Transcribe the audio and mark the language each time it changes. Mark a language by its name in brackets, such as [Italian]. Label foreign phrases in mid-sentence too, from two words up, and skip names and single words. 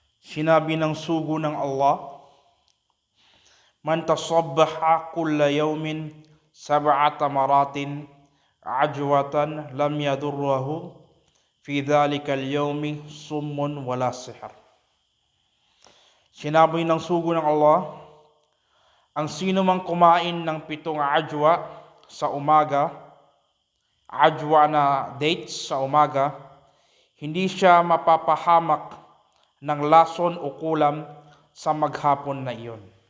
[Filipino] Sinabi ng sugo ng Allah, [Arabic] من تصبح كل يوم سبعة مرات عجوة لم يضره في ذلك اليوم سم ولا سحر. [Filipino] Sinabi ng sugo ng Allah, ang sino mang kumain ng 7 ajwa sa umaga, ajwa na dates sa umaga, hindi siya mapapahamak ng lason o kulam sa maghapon na iyon.